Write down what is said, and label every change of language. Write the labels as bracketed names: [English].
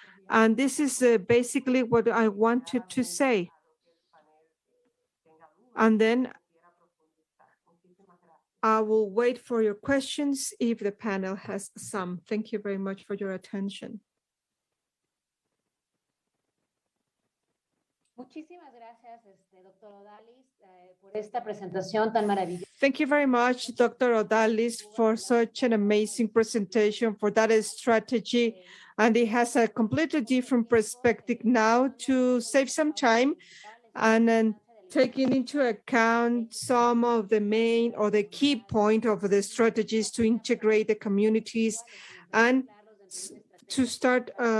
[English] And this is basically what I wanted to say. And then I will wait for your questions if the panel has some. Thank you very much for your attention. [Spanish] Muchísimas gracias, doctor Odalis, por esta presentación tan maravillosa. [English] Thank you very much, Dr. Odalis, for such an amazing presentation, for that strategy. And it has a completely different perspective now to save some time and then taking into account some of the main or the key point of the strategies to integrate the communities and to start